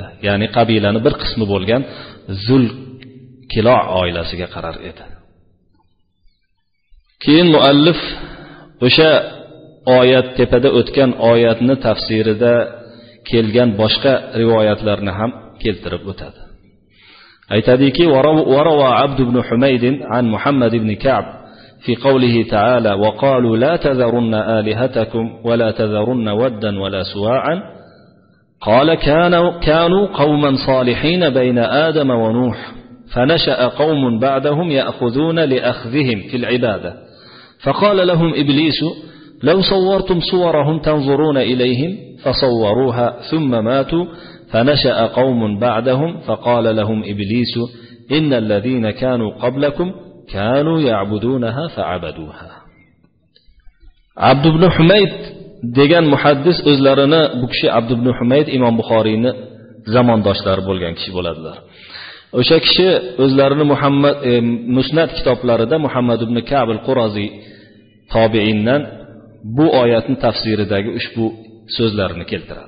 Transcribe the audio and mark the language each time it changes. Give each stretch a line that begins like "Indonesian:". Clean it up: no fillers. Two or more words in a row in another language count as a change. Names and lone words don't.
Uzbek: Ya'ni qabilaning bir qismi bo'lgan Zul Qilo' oilasiga qarar edi. Keyin muallif o'sha oyat, tepada o'tgan oyatni tafsirida kelgan boshqa rivoyatlarni ham keltirib o'tadi. Aytadiki:
Arabic: "وروى عبد بن حميد عن محمد بن كعب في قوله تعالى وقالوا لا تذرن آلهتكم ولا تذرن ودا ولا سواعا قال كانوا قوما صالحين بين آدم ونوح فنشأ قوم بعدهم يأخذون لأخذهم في العبادة فقال لهم إبليس لو صورتم صورهم تنظرون إليهم فصوروها ثم ماتوا فنشأ قوم بعدهم فقال لهم إبليس إن الذين كانوا قبلكم كانوا يعبدونها فعبدوها."
Uzbek: Abd ibn Humayd degan muhaddis o'zlarini, bu kishi Abd ibn Humayd Imom Buxoriyni zamondoshlari bo'lgan kishi bo'ladilar. O'sha kishi o'zlarini Musnad kitoblarida Muhammad ibn Ka'b al-Qurazi tobiindan bu oyatning tafsiridagi ushbu so'zlarini keltiradi.